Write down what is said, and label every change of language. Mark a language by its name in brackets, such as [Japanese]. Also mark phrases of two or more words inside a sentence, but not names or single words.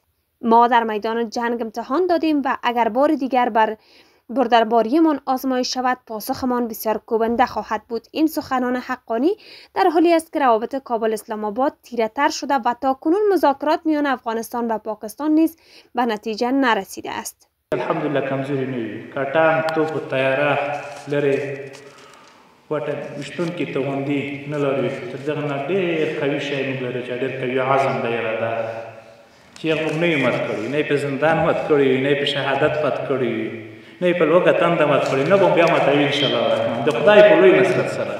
[Persian] ما در میدان جنگ امتحان دادیم و اگر بار دیگر بر بردرباریمان آزمایش شود پاسخمان بسیار کوبنده خواهد بود. این سخنان حقانی در حالی است که روابط کابل اسلام آباد تیره تر شده و تا کنون مذاکرات میان افغانستان و پاکستان نیز به نتیجه نرسیده است. [Pashto] الحمدلله کمزوری نه وي، کاټان توپ و طیاره لرې وټن وشتونکي توغندي نه لري، تر دغه نه ډېر قوي شی موږ لرو چې ډېر قوي عزم دی اراده چې موږ نه یو مات کړي، نه یې په زندان مات کړي، نه یې په شهادت مات کړي، نه یې په لوږه تنده مات کړي، نه به بیا ماتوي [Arabic] انشاءالله الرحمن [Pashto] د خدای په لوی نصرت سره.